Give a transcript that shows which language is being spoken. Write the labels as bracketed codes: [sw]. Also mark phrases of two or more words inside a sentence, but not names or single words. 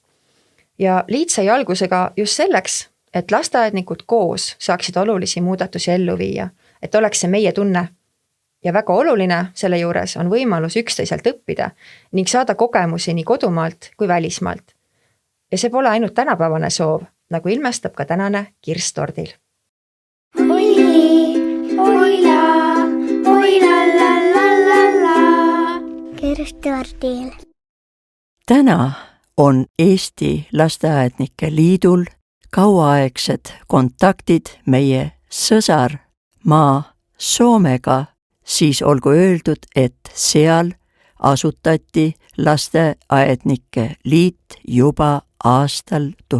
[et] Ja liit sai algusega just selleks, et lasteaednikud koos saaksid olulisi muudatusi ellu viia, et oleks see meie tunne. Ja väga oluline selle juures on võimalus üksteiselt õppida ning saada kogemusi nii kodumaalt kui välismaalt. Ja see pole ainult tänapäevane soov, nagu ilmestab ka tänane kirss tordil. Oila, la la la la. Kirss tordil. Täna on Eesti Lasteaednike Liidul kauaaegsed kontaktid meie sõsarmaa Soomega, siis olgu öeldud, et seal asutati Lasteaednike Liit juba aastal